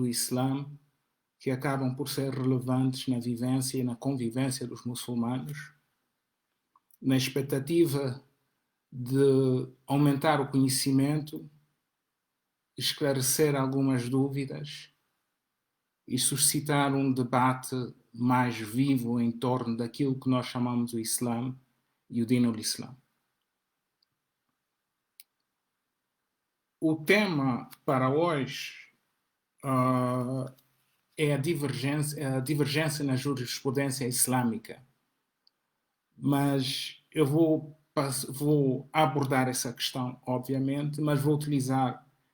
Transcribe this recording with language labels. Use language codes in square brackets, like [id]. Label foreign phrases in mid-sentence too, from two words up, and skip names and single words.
[pt] Islã que acabam por ser relevantes na vivência e na convivência dos muçulmanos, na expectativa de aumentar o conhecimento, esclarecer algumas dúvidas e suscitar um debate mais vivo em torno daquilo que nós chamamos o Islã e o [ar] دين الإسلام. [pt] O tema para hoje é a divergência na jurisprudência islâmica, mas eu vou abordar essa questão, obviamente, mas vou utilizar